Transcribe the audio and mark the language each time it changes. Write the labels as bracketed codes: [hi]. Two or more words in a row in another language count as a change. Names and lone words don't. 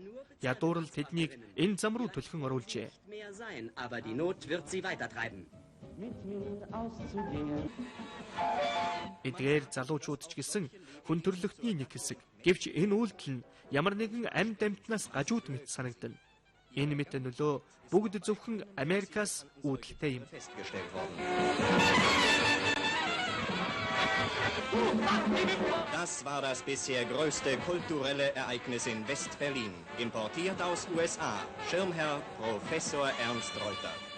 [mn] Ядуурл тэднийг энэ зам руу түлхэн оруулжээ. Эдгээр залуучууд ч гэсэн хүн төрлөختний нэг хэсэг. Гэвч энэ үйлдэл нь ямар нэгэн амьд амьтнаас гажууд мэт санагдана. Энэ мэт нөлөө бүгд зөвхөн Америкаас үүдэлтэй юм. [de] Das war das bisher größte kulturelle Ereignis in West-Berlin. Importiert aus USA. Schirmherr Professor Ernst Reuter.